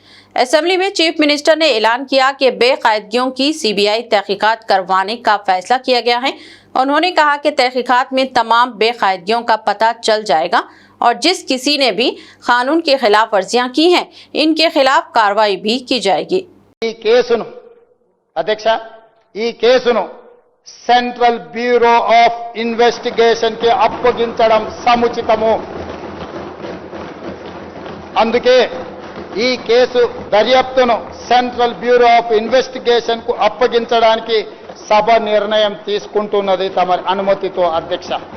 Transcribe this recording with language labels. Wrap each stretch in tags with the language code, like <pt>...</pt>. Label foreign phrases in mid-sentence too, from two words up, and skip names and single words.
<ur>اسمبلی میں چیف منسٹر نے اعلان کیا کہ بے قاعدگیوں کی CBI تحقیقات کروانے کا فیصلہ کیا گیا ہے. انہوں نے کہا کہ تحقیقات میں تمام بے قاعدگیوں کا پتہ چل جائے گا اور جس کسی نے بھی قانون کی خلاف ورزیاں کی ہیں ان کے خلاف کارروائی بھی کی جائے گی.</ur> <te>ఈ కేసును అధ్యక్ష ఈ కేసును సెంట్రల్ బ్యూరో ఆఫ్ ఇన్వెస్టిగేషన్ కి అప్పగించడం సముచితము. అందుకే ఈ కేసు దర్యాప్తును సెంట్రల్ బ్యూరో ఆఫ్ ఇన్వెస్టిగేషన్ కు అప్పగించడానికి సభ నిర్ణయం తీసుకుంటున్నది తమ అనుమతితో అధ్యక్ష.</te>